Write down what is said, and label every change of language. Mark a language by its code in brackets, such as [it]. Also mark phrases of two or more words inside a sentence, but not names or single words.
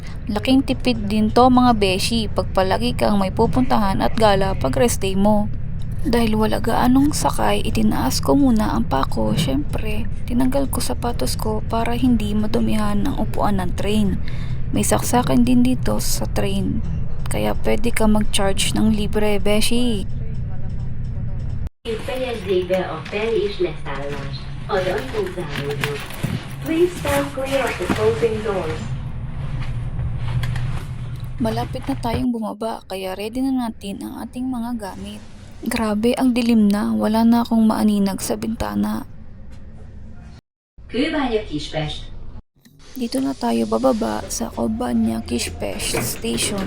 [tl] Laking tipid din to mga beshi pag palagi kang may pupuntahan at gala pag [en] rest day [tl] mo. Dahil wala gaanong sakay, itinaas ko muna ang pako. Syempre, tinanggal ko sapatos ko para hindi madumihan ang upuan ng train. May saksakan din dito sa train, kaya pwede ka mag-charge ng libre, beshi. [hu] Fejezzék be a fel- és leszállást. Az ajtók záródnak. [en] Please stand clear of the closing doors. [tl] Malapit na tayong bumaba, kaya ready na natin ang ating mga gamit. Grabe, ang dilim na, wala na akong maaninag sa bintana. Kőbánya Kispest. Dito na tayo bababa sa Kőbánya Kispest Station.